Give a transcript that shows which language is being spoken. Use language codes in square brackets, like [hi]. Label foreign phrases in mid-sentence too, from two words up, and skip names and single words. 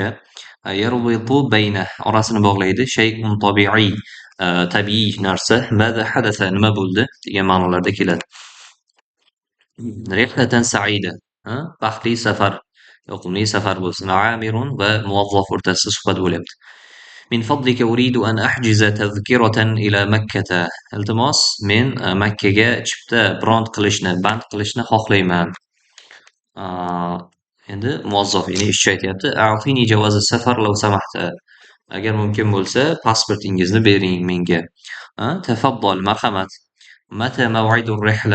[ar] يربط بين [uz] orasini bog'laydi. [ar] شيء طبيعي [uz] tabiiy narsa. [ar] ماذا حدث [uz] nima bo'ldi degan ma'nolarda keladi. [ar] رحلة سعيدة. [uz] Baxtli safar, yoqimli safar bo'lsin. [ar] أمير وموظف [uz] o'rtasida suhbat bo'lyapti. [ar] من فضلك أريد أن أحجز تذكرة إلى مكة. [uz] التماس men Makkaga chipta band qilishni xohlayman. Endi muvazzaf, ya'ni ishchi aytyapti. [ar] أعطني جواز سفر لو سمحت. [uz] Agar mumkin bo'lsa, pasportingizni bering menga. [ar] تفضل, marhamat. متى موعد الرحلة.